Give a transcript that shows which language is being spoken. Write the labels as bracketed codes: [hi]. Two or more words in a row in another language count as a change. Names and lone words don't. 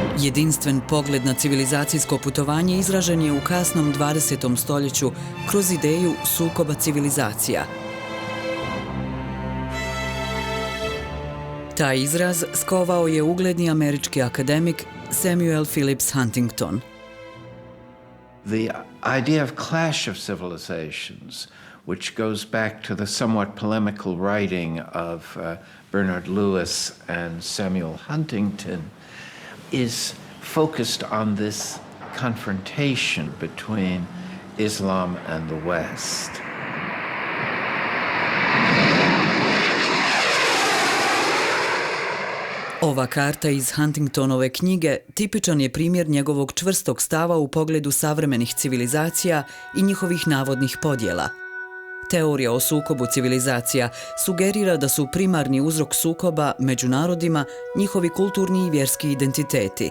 [bs] Jedinstven pogled na civilizacijsko putovanje izražen je u kasnom 20. stoljeću kroz ideju sukoba civilizacija. Taj izraz skovao je ugledni američki akademik Samuel Phillips Huntington. [en] The idea of clash of civilizations, which goes back to the somewhat polemical writing of Bernard Lewis and Samuel Huntington, is focused on this confrontation between Islam and the West. [bs] Ova karta iz Huntingtonove knjige tipičan je primjer njegovog čvrstog stava u pogledu savremenih civilizacija i njihovih navodnih podjela. Teorija o sukobu civilizacija sugerira da su primarni uzrok sukoba među narodima njihovi kulturni i vjerski identiteti.